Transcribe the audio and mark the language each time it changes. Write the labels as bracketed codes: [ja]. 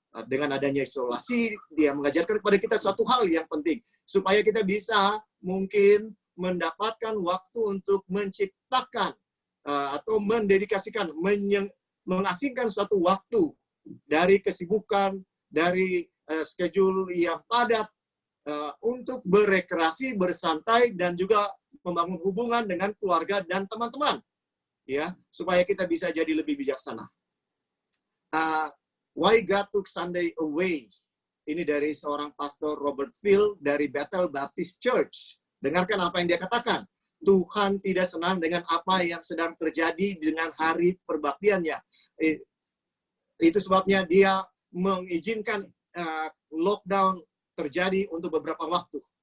[id] Dengan adanya isolasi, dia mengajarkan kepada kita suatu hal yang penting supaya kita bisa mungkin mendapatkan waktu untuk menciptakan atau mendedikasikan, mengasingkan suatu waktu dari kesibukan, dari schedule yang padat untuk berekreasi, bersantai, dan juga membangun hubungan dengan keluarga dan teman-teman, ya, supaya kita bisa jadi lebih bijaksana. [en] Why God Took Sunday Away? [id] Ini dari seorang pastor Robert Phil dari Bethel Baptist Church. Dengarkan apa yang dia katakan. Tuhan tidak senang dengan apa yang sedang terjadi dengan hari perbaktiannya. Itu sebabnya dia mengizinkan lockdown terjadi untuk beberapa waktu.